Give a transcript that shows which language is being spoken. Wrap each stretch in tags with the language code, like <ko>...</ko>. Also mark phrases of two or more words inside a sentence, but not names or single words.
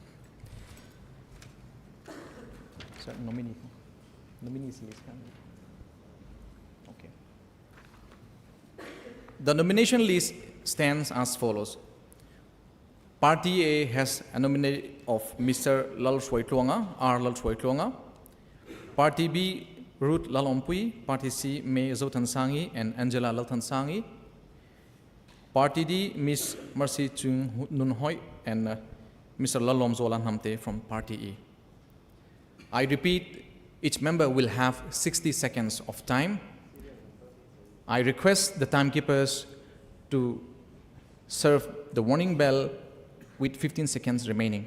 <en>Sorry, nominees list. Okay. The nomination list stands as follows. Party A has a nominee of Mr. Lal Swai Tluanga, R. Lal Swai Tluanga. Party B, Ruth Lalompui. Party C, May Zotan Sangi and Angela Laltan Sangi. Party D, Ms. Mercy Chung Nun Hoi and Mr. Lalom Zolan Hamte from Party E. I repeat, each member will have 60 seconds of time. I request the timekeepers to serve the warning bell with 15 seconds remaining.</en>